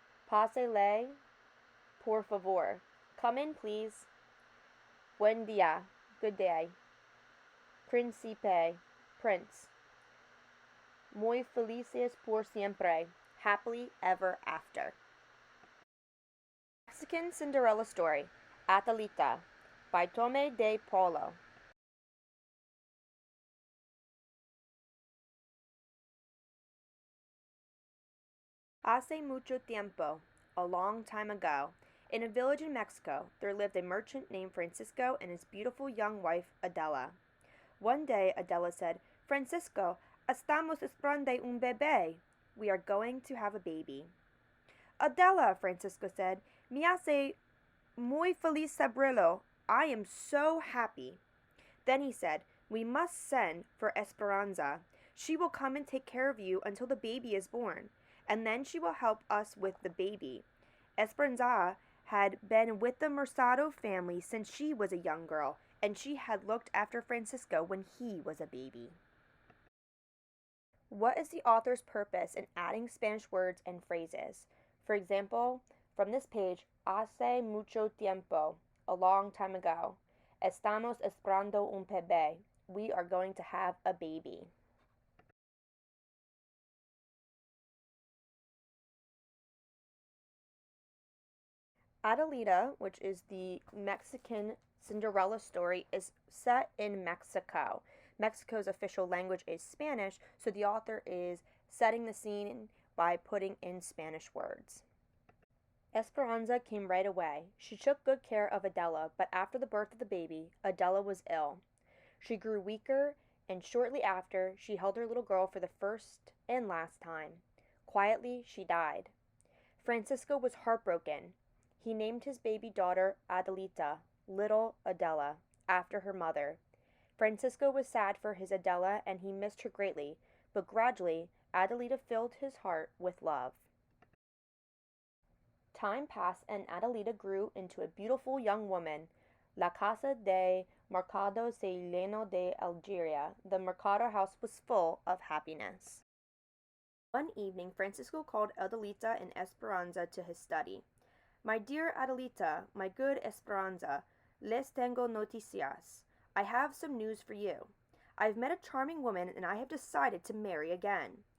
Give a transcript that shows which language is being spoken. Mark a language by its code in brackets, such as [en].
[es] Pásele, por favor. [en] Come in, please. [es] Buen día. [en] Good day. Príncipe. Prince. [es] Muy felices por siempre. [en] Happily ever after. Mexican Cinderella Story. Adelita. By Tome de Paulo. [es] Hace mucho tiempo, [en] a long time ago, in a village in Mexico, there lived a merchant named Francisco and his beautiful young wife, Adela. One day, Adela said, Francisco, [es] estamos esperando un bebé. [en] We are going to have a baby. Adela, Francisco said, [es] me hace muy feliz saberlo. [en] I am so happy. Then he said, we must send for Esperanza. She will come and take care of you until the baby is born, and then she will help us with the baby. Esperanza had been with the Mercado family since she was a young girl, and she had looked after Francisco when he was a baby. What is the author's purpose in adding Spanish words and phrases? For example, from this page, [es] hace mucho tiempo, [en] a long time ago. [es] Estamos esperando un bebé. [en] We are going to have a baby. Adelita, which is the Mexican Cinderella story, is set in Mexico. Mexico's official language is Spanish, so the author is setting the scene by putting in Spanish words. Esperanza came right away. She took good care of Adela, but after the birth of the baby, Adela was ill. She grew weaker, and shortly after, she held her little girl for the first and last time. Quietly, she died. Francisco was heartbroken. He named his baby daughter Adelita, little Adela, after her mother. Francisco was sad for his Adela and he missed her greatly, but gradually Adelita filled his heart with love. Time passed and Adelita grew into a beautiful young woman. [es] La Casa de Mercado se llenó de alegría. [en] The Mercado house was full of happiness. One evening, Francisco called Adelita and Esperanza to his study. My dear Adelita, my good Esperanza, [es] les tengo noticias. [en] I have some news for you. I've met a charming woman and I have decided to marry again.